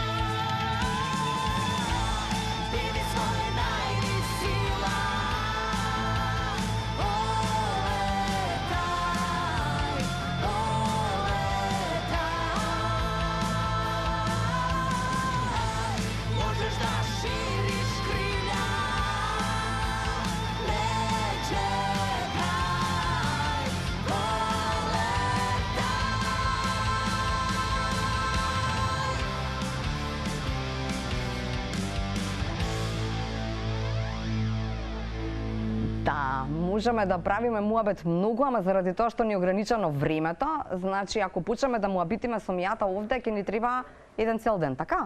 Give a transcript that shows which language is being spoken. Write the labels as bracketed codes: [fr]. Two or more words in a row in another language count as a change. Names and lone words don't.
[sr] Vidi svoje najdi sila, poletaj, poletaj. Možeš da širiš krilja, ne čekaj, poletaj. [mk] Да, можеме да правиме муабет многу, ама заради тоа што ни е ограничено времето, значи ако почнеме да муабитиме со мијата овде, ќе ни треба еден цел ден, така?